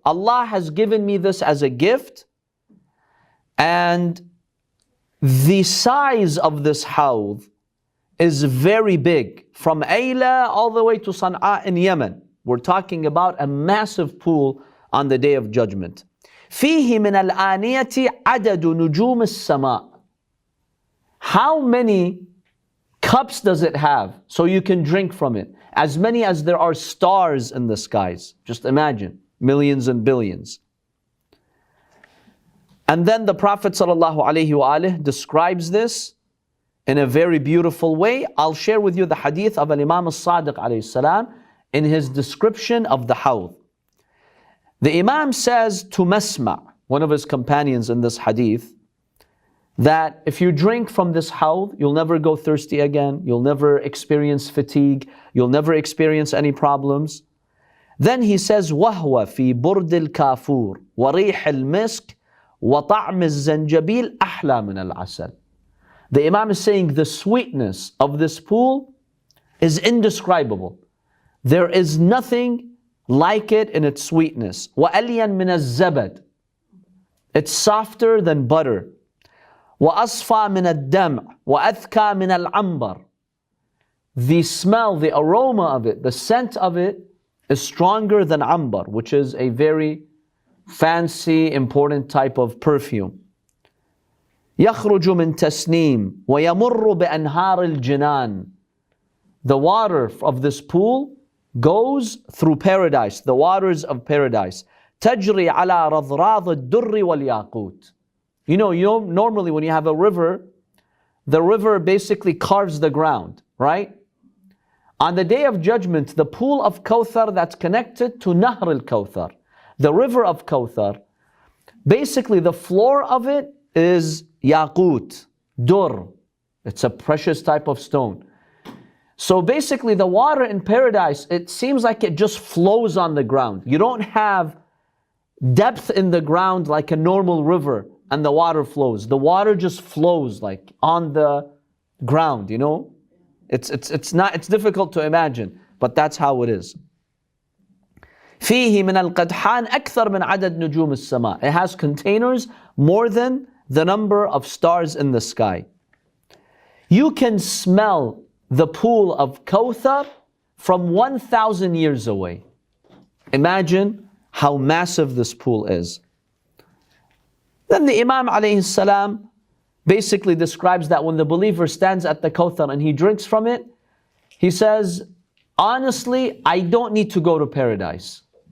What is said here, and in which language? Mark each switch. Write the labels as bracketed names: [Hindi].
[English] Allah has given me this as a gift, and the size of this Hawd is very big. From Ayla all the way to Sana'a in Yemen. We're talking about a massive pool on the Day of Judgment. [Arabic] فيه من الآنية عدد نجوم السماء. [English] How many cups does it have so you can drink from it? As many as there are stars in the skies. Just imagine, millions and billions. And then the Prophet ﷺ describes this in a very beautiful way. I'll share with you the hadith of Imam al-Sadiq ﷺ in his description of the Hawd. The Imam says to Masma', one of his companions in this hadith, that if you drink from this Hawd, you'll never go thirsty again, you'll never experience fatigue, you'll never experience any problems. Then he says, [Arabic] وَهُوَ فِي بُرْدِ الْكَافُورِ وَرِيحِ الْمِسْكِ وَطَعْمِ الزَّنْجَبِيلِ أَحْلَى مِنَ الْعَسَلِ. [English] The Imam is saying the sweetness of this pool is indescribable. There is nothing like it in its sweetness. [Arabic] وَأَلْيَنْ مِنَ الزَّبَدِ. [English] It's softer than butter. [Arabic] وَأَصْفَى مِنَ الدَّمْعِ وَأَذْكَى مِنَ الْعَنْبَرِ. [English] The smell, the aroma of it, the scent of it is stronger than ambar, which is a very fancy, important type of perfume. [Arabic] يخرج من تسنيم ويمر بأنهار الجنان. [English] The water of this pool goes through paradise, the waters of paradise. [Arabic] تجري على رضراض الدر والياقوت. [English] You know, normally when you have a river, the river basically carves the ground, right? On the Day of Judgment, the pool of Kawthar that's connected to Nahr al-Kawthar, the River of Kawthar, basically the floor of it is yaqut, dur. It's a precious type of stone. So basically the water in paradise, it seems like it just flows on the ground. You don't have depth in the ground like a normal river and the water flows. The water just flows like on the ground, you know? It's difficult to imagine, but that's how it is. [Arabic] فيه من القدحان أكثر من عدد نجوم السماء. [English] It has containers more than the number of stars in the sky. You can smell the pool of Kawthar from 1,000 years away. Imagine how massive this pool is. Then the Imam alayhi salam basically describes that when the believer stands at the Kawthar and he drinks from it, he says, honestly, I don't need to go to paradise.